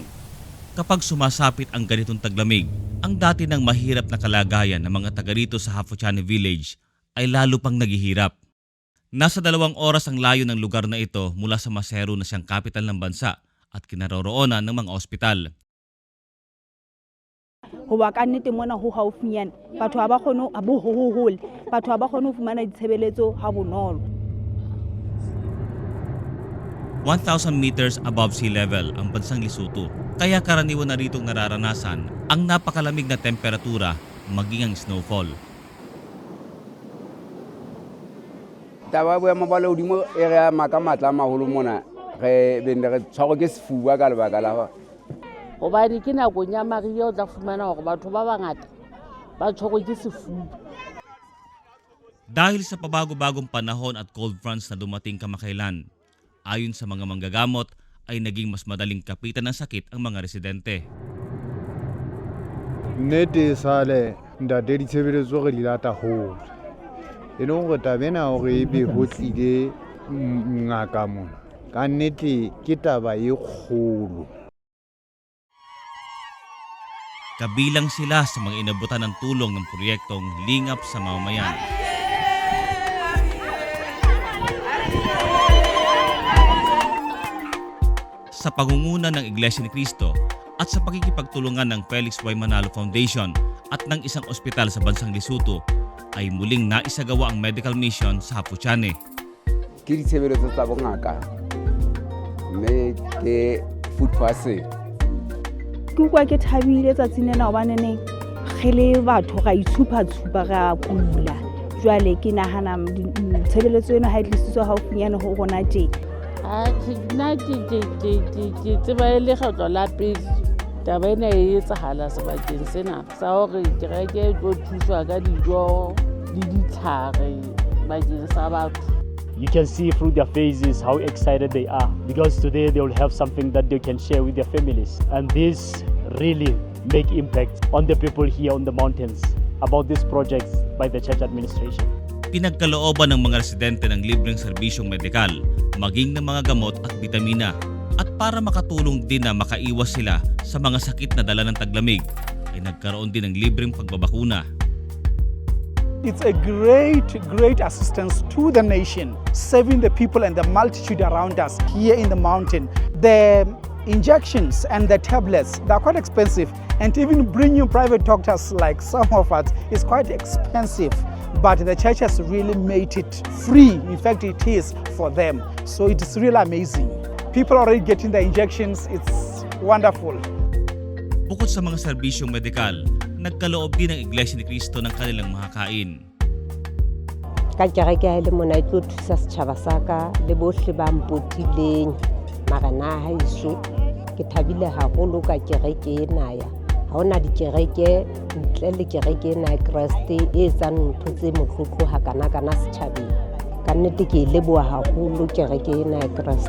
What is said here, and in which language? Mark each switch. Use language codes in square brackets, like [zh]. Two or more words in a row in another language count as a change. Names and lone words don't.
[tl] Kapag sumasapit ang ganitong taglamig, ang dati ng mahirap na kalagayan ng mga taga rito sa Hafuchane Village ay lalo pang naghihirap. Nasa 2 oras ang layo ng lugar na ito mula sa Maseru na siyang kapital ng bansa at kinaroroonan ng mga ospital. [st] Hoba ka nnete mona ho haufinyana batho ba kgone a bo hohole batho ba kgone ho fumana ditshebeletso ha bonolo. [tl] 1,000 [en] meters above sea level [tl] ang bansang Lesotho, kaya karaniwan na ritong nararanasan ang napakalamig na temperatura maging ang snowfall. [st] Taba boemo ba lehodimo e re ama ka matla a maholo mona re tshwarwa ke sefuba ka lebaka la hobane ke nakong ya mariha o tla fumana hore batho ba bangata ba tshwarwe ke sefuba. [tl] Dahil sa pabago-bagong panahon at [en] cold fronts [tl] na dumating kamakailan, ayon sa mga manggagamot ay naging mas madaling kapitan ng sakit ang mga residente. [st] Nnete sale ntate ditshebeletso re di lata hole e leng gore tabena gore ebe ho tlile ngaka mona ka nnete ke taba e kgolo. [tl] Kabilang sila sa mga inabutan ng tulong ng proyektong Lingap sa Mamamayan. Sa pangunguna ng Iglesia ni Cristo at sa pakikipagtulungan ng Felix Y. Manalo Foundation at ng isang ospital sa bansang Lesotho ay muling naisagawa ang [en] medical mission [tl] sa Hafuchane. [st] ke ditshebeletso tsa bongaka mme ke [en] food parcel. [st] Ke kwa ke thabile tsatsing lena hobaneng ge le batho ga itshupa-tshupa ga kula. Jwale ke nahana tshebeletso eno ha e tlisitswe haufinyane ho rona tje. Nna ke tseba e le kgetlo la pele taba ena e etsahala sebakeng sena sa hore kereke e tlo thuswa ka dijo le ditlhare bakeng sa batho. [en] You can see through their faces how excited they are because today they will have something that they can share with their families. And this really make impact on the people here on the mountains about these projects by the church administration. [tl] Pinagkalooban ng mga residente ng libreng serbisyong medikal, maging ng mga gamot at bitamina. At para makatulong din na makaiwas sila sa mga sakit na dala ng taglamig, ay nagkaroon din ng libreng pagbabakuna. [en] It's a great assistance to the nation, saving the people and the multitude around us here in the mountain. The injections and the tablets, they're quite expensive, and even bringing private doctors like some of us is quite expensive. But the church has really made it free. In fact, it is for them. So it is really amazing. People are already getting the injections. It's wonderful. [tl] Bukod sa mga serbisyong medikal, nagkaloob din ang Iglesia ni Cristo ng kanilang makakain. [st] Ka kereke ha e le mona e tlo thusa setjhaba sa ka le bohle ba mpotileng marena ha iso ke thabile haholo ka kereke ena ya ha ona dikereke ntle le kereke ena ya Kriste e etsang ntho tse motlotlo hakana setjhabeng ka nnete ke leboha haholo kereke ena ya Kriste.